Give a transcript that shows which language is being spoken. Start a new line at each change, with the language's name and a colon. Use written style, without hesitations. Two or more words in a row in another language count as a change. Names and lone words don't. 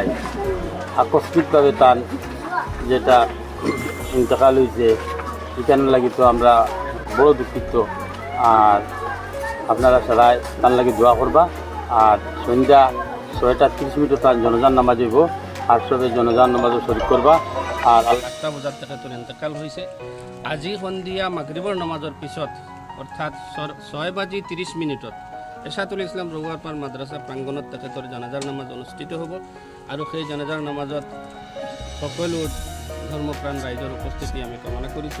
Bangla: আকস্মিকভাবে তার যেটা ইন্তেকাল হয়েছে এখানে লাগি তো আমরা বড় দুঃখিত। আর আপনারা সবাই তার লাগি দোয়া করবা। আর সন্ধ্যা 6:30 তার জনজান নামাজ হইব, আর সবে জনজান নামাজও শরীক করবা। আর
Assamese: 8টা বজাত তেখেতৰ ইন্তেকাল হৈছে। আজি সন্ধিয়া মাগৰিবৰ নামাজৰ পিছত অৰ্থাৎ 6:30 এছাতুল ইছলাম ৰৌৱাৰপাৰ মাদ্ৰাছা প্ৰাংগণত তেখেতৰ জানাজাৰ নামাজ অনুষ্ঠিত হ'ব। আৰু সেই জানাজাৰ নামাজত সকলো ধৰ্মপ্ৰাণ ৰাইজৰ উপস্থিতি আমি কামনা কৰিছোঁ।